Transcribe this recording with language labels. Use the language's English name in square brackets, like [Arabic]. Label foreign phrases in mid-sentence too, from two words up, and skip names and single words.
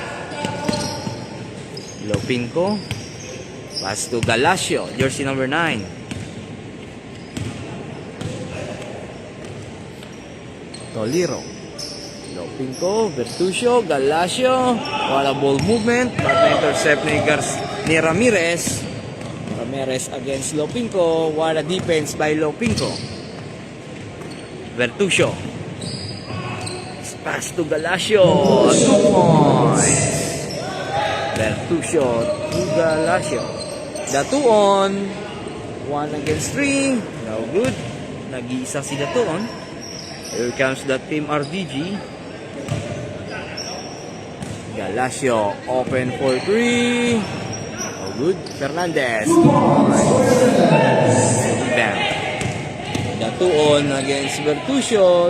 [English] Lopinko. Pass to Galacio, jersey number 9. Toliro. Lopinko, Bertuccio, Galacio. What a ball movement. But [Filipino] na-intercept ni [English] Ramirez. Ramirez against Lopinko. What a defense by Lopinko. Bertuccio. Pass to Galacio. 2 points. Bertuccio to Galacio. The 2-on. 1 against 3. No good. [Filipino] Nag-iisa si [English] the 2-on. Here comes the Team RDG. Galacio open for 3. No good. Fernandez. 2 points. Rebound. The 2-on against Bertuccio.